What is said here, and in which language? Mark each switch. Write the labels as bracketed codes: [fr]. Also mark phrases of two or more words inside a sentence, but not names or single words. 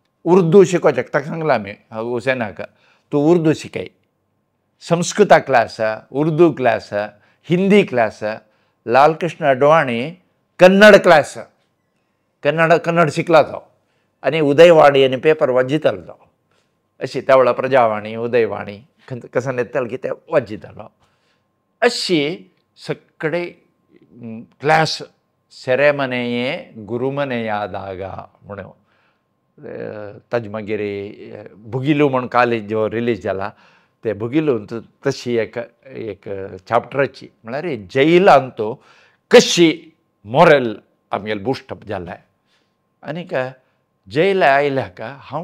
[kok] उर्दू शिकोवचें ताका सांगलां आमी हुसेनाक तूं उर्दू शिकय संस्कृता क्लास उर्दू क्लास हिंदी क्लास लाल कृष्ण अडवाणी कन्नड क्लास कन्नड शिकला तो आनी उदयवाणी आनी पेपर वाजितालो तो अशी त्या वेळा प्रजावाणी उदयवाणी कसन येतालो की ते वाजितालो अशी सगळे ಕ್ಲಾಸ್ ಸೆರೆಮನೆಯೇ ಗುರುಮನೆಯಾದಾಗ म्हणून ताजे मागीर भुगिलू म्हण कालेज जो रिलीज जाला ते भुगिलूंत तशी एक चॅप्टराची म्हळ्यार जैलांत कशी मॉरल आमगेले बुस्टअप जालें आनीक जैल आयल्याक हांव